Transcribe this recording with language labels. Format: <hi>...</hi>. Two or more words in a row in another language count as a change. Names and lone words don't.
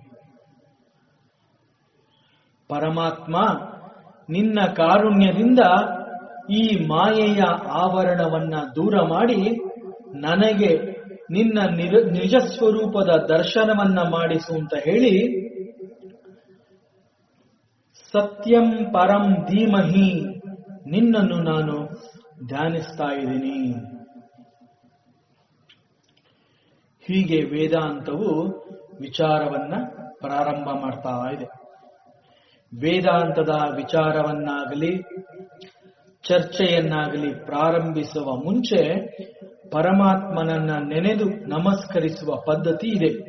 <kn>ಪರಮಾತ್ಮ, ನಿನ್ನ ಕಾರುಣ್ಯದಿಂದ ಈ ಮಾಯೆಯ ಆವರಣವನ್ನ ದೂರ ಮಾಡಿ ನನಗೆ ನಿನ್ನ ನಿಜ ಸ್ವರೂಪದ ದರ್ಶನವನ್ನ ಮಾಡಿಸು ಅಂತ ಹೇಳಿ</kn> <sa>ಸತ್ಯಂ ಪರಂ ಧೀಮಹಿ</sa> <kn>ನಿನ್ನನ್ನು ನಾನು ಧ್ಯಾನಿಸ್ತಾ ಇದ್ದೀನಿ. ಹೀಗೆ ವೇದಾಂತವು ವಿಚಾರವನ್ನ ಪ್ರಾರಂಭ ಮಾಡ್ತಾ ಇದೆ. ವೇದಾಂತದ ವಿಚಾರವನ್ನಾಗಲಿ ಚರ್ಚೆಯನ್ನಾಗಲಿ ಪ್ರಾರಂಭಿಸುವ ಮುಂಚೆ ಪರಮಾತ್ಮನನ್ನ ನೆನೆದು ನಮಸ್ಕರಿಸುವ ಪದ್ಧತಿ ಇದೆ.</kn>